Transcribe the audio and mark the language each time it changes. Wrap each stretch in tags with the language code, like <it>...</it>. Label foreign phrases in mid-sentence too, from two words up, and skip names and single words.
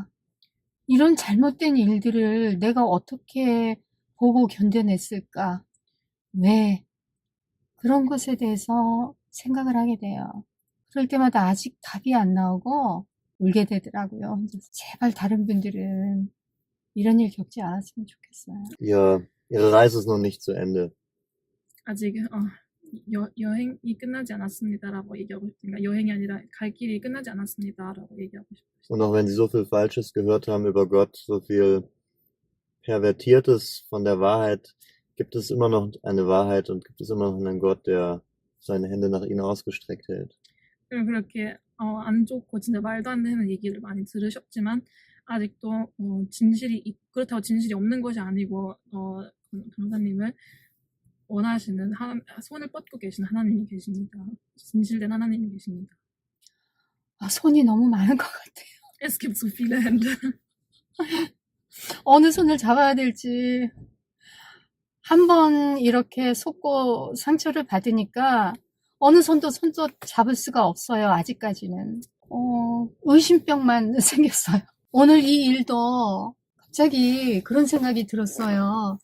<ko>이런 잘못된 일들을 내가 어떻게 보고 견뎌냈을까? 왜? 그런 것에 대해서 생각을 하게 돼요. 그럴 때마다 아직 답이 안 나오고 울게 되더라고요. 제발 다른 분들은 이런 일 겪지 않았으면 좋겠어요.</ko> <de>Ihre Reise ist noch nicht zu Ende.</de> <ko>아직 여행이 끝나지 않았습니다라고 얘기하고 싶으니까 여행이 아니라 갈 길이 끝나지 않았습니다라고 얘기하고 싶어요.</ko> <de>Und auch wenn Sie so viel Falsches gehört haben über Gott, so viel Pervertiertes von der Wahrheit, gibt es immer noch eine Wahrheit und gibt es immer noch einen Gott, der seine Hände nach Ihnen ausgestreckt hält.</de> <ko>그렇게 안 좋고 진짜 말도 안 되는 얘기를 많이 들으셨지만 아직도 그렇다고 진실이 없는 것이 아니고 변호사님을 원하시는 손을 뻗고 계신 하나님이 계십니다. 진실된 하나님이 계십니다. 손이 너무 많은 것 같아요.</ko> <de>Es gibt so viele Hände.</de> <ko>어느 손을 잡아야 될지. 한번 이렇게 속고 상처를 받으니까 어느 손도 잡을 수가 없어요. 아직까지는. 의심병만 생겼어요. 오늘 이 일도 갑자기 그런 생각이 들었어요.</ko>